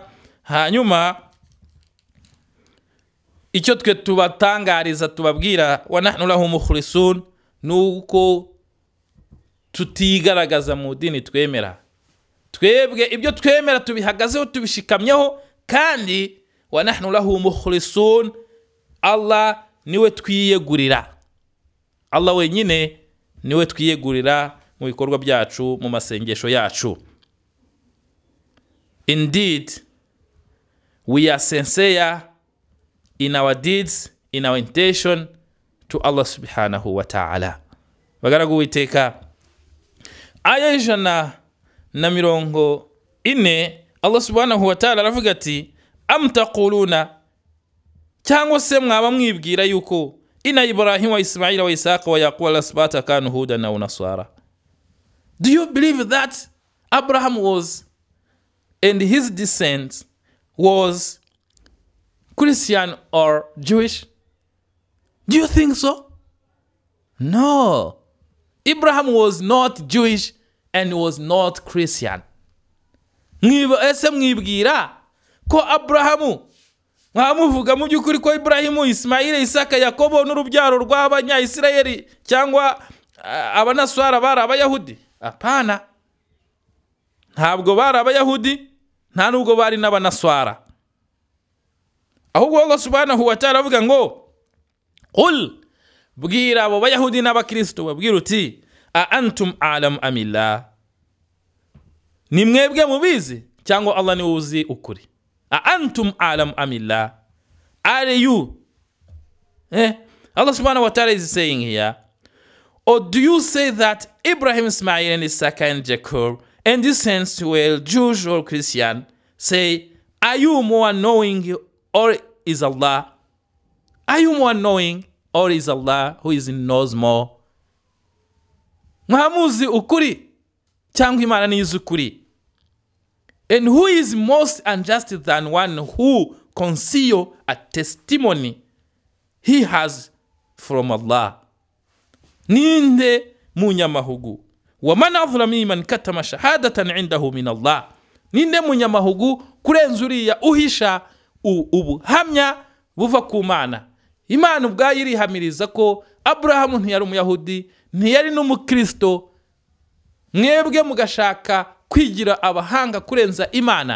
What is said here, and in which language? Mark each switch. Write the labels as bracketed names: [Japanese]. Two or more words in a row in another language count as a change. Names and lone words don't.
[Kinyarwanda] Hanyuma icyo twe tubatangariza tubabwira [Arabic] ونحن له مخلصون, [Kinyarwanda] nuko tutigaragaza mu dini twemera. Twebwe ibyo twemera tubihagazeho, tubishikamyeho, kandi [Arabic] ونحن له مخلصون, [Kinyarwanda] Allah niwe twiyegurira. Allah wenyine niwe twiyegurira mu bikorwa byacu, mu masengesho yacu. [English] Indeed, we are sincere in our deeds, in our intention to Allah [Arabic] سبحانه وتعالى. [Kinyarwanda] Bagaragu witeka, aya 140 Allah [Arabic] سبحانه وتعالى [Kinyarwanda] aravuga ati [Arabic] أم تقولون, [Kinyarwanda] cyangwa se mwaba mwibwira yuko [Arabic] إن إبراهيم وإسماعيل وإسحاق ويعقوب والأسباط كانوا هودا أو نصارى. [English] Do you believe that Abraham was and his descent was Christian or Jewish? Do you think so? No. Abraham was not Jewish and was not Christian. [Kinyarwanda] Ese mwibwira ko Abrahamu mwamuvuga mu byukuri ko Ibrahimu, Ismaila, Isaka, Yakobo n'urubyaro rw'abanya Isirayeli cyangwa abanaswara bari abayahudi? Apana, ntabwo bari abayahudi, nta nubwo bari n'abanaswara. Ahubwo Allah [Arabic] سبحانه وتعالى [Kinyarwanda] avuga ngo qul, bwira abo bayahudi n'abakristo, babwira uti [Arabic] أأنتم أعلم أم الله, [Kinyarwanda] ni mwebwe mubizi cyangwa Allah ni uzi ukuri? [Arabic] أأنتم أعلم أم الله, [English] are you? Allah [Arabic] سبحانه وتعالى [English] is saying here, or do you say that Abraham, Ismail, and Isaac, and Jacob, and descendants were Jews or Christian? Say, are you more knowing or is Allah? Are you more knowing or is Allah who is knows more? [Kinyarwanda] Mwamuzi ukuri cyangwa Imana ni izi ukuri? [English] And who is most unjust than one who conceal a testimony he has from Allah? [Kinyarwanda] Ninde munyamahugu [Arabic] ومن أظلم ممن كتم شهادة عنده من الله, [Kinyarwanda] ninde munyamahugu kurenza uriya uhisha ubuhamya buva ku Mana. Imana ubwayo irihamiriza ko Abrahamu ntiyari umuyahudi, ntiyari n'umukristo, mwebwe mugashaka kwigira abahanga kurenza Imana.